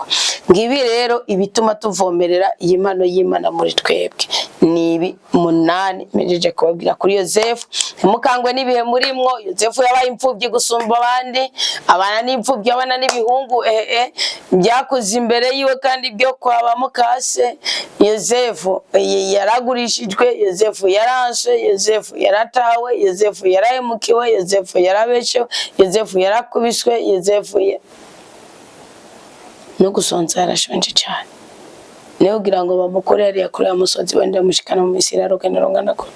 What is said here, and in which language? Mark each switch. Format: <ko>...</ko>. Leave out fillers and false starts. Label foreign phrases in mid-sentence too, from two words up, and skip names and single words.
<rn>Ngibi rero ibituma tuvomerera iyi mpano y'Imana muri twebwe. Nibi munani mejeje kubabwira kuri Yosefu. Ntimukangwe n'ibihe murimwo. Yosefu yabaye imfubyi gusumba abandi, abana n'imfubyi, abana n'ibihungu byakuze imbere yiwe kandi byo kwaba mukase. Yosefu yaragurishijwe, Yosefu yarashe, Yosefu yaratawe, Yosefu yarahemukiwe, Yosefu yarabeshewe, Yosefu yarakubiswe, Yosefu no gusonza yarashonje cyane. Niyo kugira ngo bamukore yari yakoreye umusozi wenda mushikana mu Misiri arugenda rungana gute.</rn>